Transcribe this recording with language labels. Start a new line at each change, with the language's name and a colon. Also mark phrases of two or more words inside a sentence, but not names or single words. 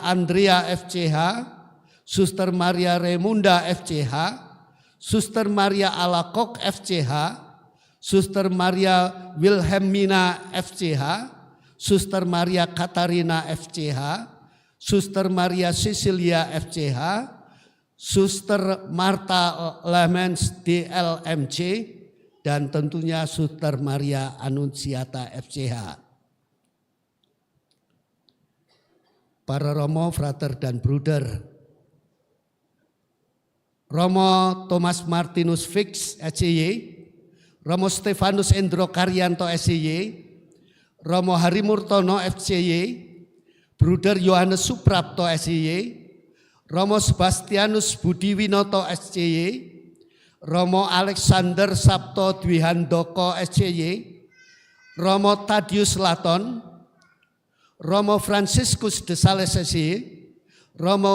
Indonesian: Andrea FCH, Suster Maria Remunda FCH, Suster Maria Alakok FCH, Suster Maria Wilhelmina FCH, Suster Maria Katarina FCH, Suster Maria Cecilia FCH, Suster Marta Lemens DLMC, dan tentunya Suster Maria Anunciata FCH. para Romo, Frater dan Bruder, Romo Thomas Martinus Fix SCY, Romo Stefanus Endro Karyanto SCY, Romo Harimurtono FCY, Bruder Yohanes Suprapto SCY, Romo Sebastianus Budiwinoto SCY, Romo Alexander Sabto Dwihandoko SCY, Romo Tadius Laton, Romo Franciscus de Sales SCY, Romo